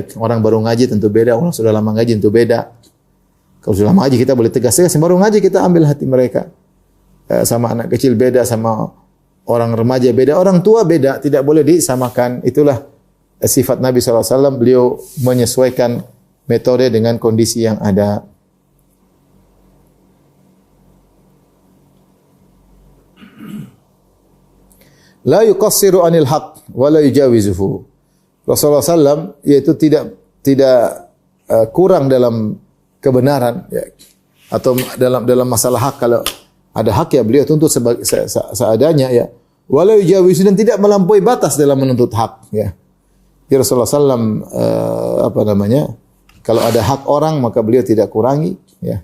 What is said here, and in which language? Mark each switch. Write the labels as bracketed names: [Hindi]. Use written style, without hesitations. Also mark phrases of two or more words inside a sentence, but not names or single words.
[Indonesian] Orang baru ngaji tentu beda. Orang sudah lama ngaji tentu beda. Kalau sudah lama ngaji kita boleh tegas-tegas. Yang baru ngaji kita ambil hati mereka. Sama anak kecil beda. Sama orang remaja beda. Orang tua beda. Tidak boleh disamakan. Itulah sifat Nabi SAW. Beliau menyesuaikan metode dengan kondisi yang ada. [Arabic] لا يقصر عن الحق ولا يجاوزه. [Indonesian] Rasulullah SAW yaitu tidak kurang dalam kebenaran ya. Atau dalam masalah hak. Kalau ada hak ya beliau tuntut seadanya ya. [Arabic] ولا يجاوز, [Indonesian] dan tidak melampaui batas dalam menuntut hak ya. Ya Rasulullah SAW kalau ada hak orang maka beliau tidak kurangi ya.